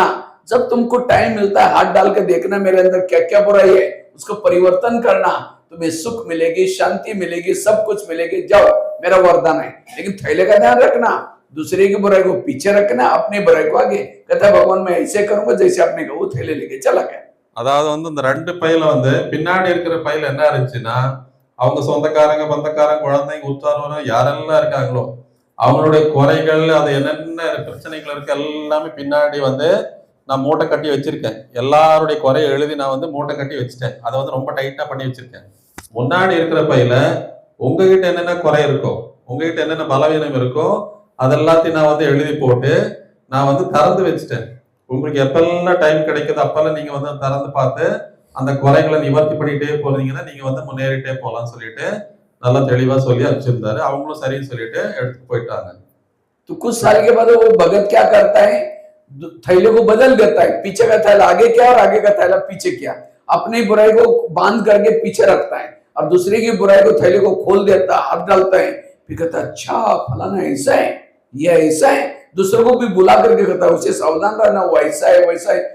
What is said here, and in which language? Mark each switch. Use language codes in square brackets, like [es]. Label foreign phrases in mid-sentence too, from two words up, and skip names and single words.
[hi] जब तुमको टाइम मिलता है हाथ डाल के देखना मेरे अंदर क्या क्या बुराई है, उसको परिवर्तन करना, तुम्हें सुख मिलेगी, शांति मिलेगी, सब कुछ मिलेगी। जाओ, मेरा वरदान है। लेकिन थैले का ध्यान रखना, दूसरे की बुराई को पीछे रखना, अपनी बुराई को आगे। कहता भगवान मैं ऐसे करूंगा जैसे आपने कहा। वो थैले लेके चला गया। [ta] அதாவது வந்து இந்த 2 பையில வந்து பின்னாடி இருக்கிற பையில என்ன இருந்துச்சுன்னா அவங்க சொந்தக்காரங்க, பந்தக்காரங்க, குழந்தைங்க, உற்றார் யாரெல்லாம் இருக்காங்களோ அவங்களுடைய குறைகள், அது என்னென்ன பிரச்சனைகள் இருக்கு எல்லாமே பின்னாடி வந்து நான் மூட்டை கட்டி வச்சிருக்கேன். எல்லாருடைய குறையை எழுதி நான் வந்து மூட்டை கட்டி வச்சுட்டேன். அதை வந்து ரொம்ப டைட்டா பண்ணி வச்சிருக்கேன். முன்னாடி இருக்கிற பையில உங்ககிட்ட என்னென்ன குறை இருக்கோ, உங்ககிட்ட என்னென்ன பலவீனம் இருக்கோ அதெல்லாத்தையும் நான் வந்து எழுதி போட்டு நான் வந்து திறந்து வச்சுட்டேன். உங்களுக்கு எப்பெல்லாம் டைம் கிடைக்குது அப்பெல்லாம் நீங்க வந்து திறந்து பார்த்து அந்த குறைகளை நிவர்த்தி பண்ணிட்டே போறீங்கன்னா நீங்க வந்து முன்னேறிட்டே போலாம்னு சொல்லிட்டு நல்லா தெளிவா சொல்லி அனுப்பிச்சிருந்தாரு. அவங்களும் சரின்னு சொல்லிட்டு எடுத்துட்டு போயிட்டாங்க. [hi] तो कुछ साल के बाद वो भगत क्या करता है, थैले को बदल देता है, पीछे का थैला आगे क्या और आगे का थैला पीछे क्या, अपनी बुराई को बांध करके पीछे रखता है और दूसरे की बुराई को थैले को खोल देता है, हाथ डालता है, फिर कहता अच्छा फलाना ऐसा है, यह ऐसा है, दूसरों को भी बुला करके कहता है उसे सावधान रहना, वो ऐसा है वैसा है।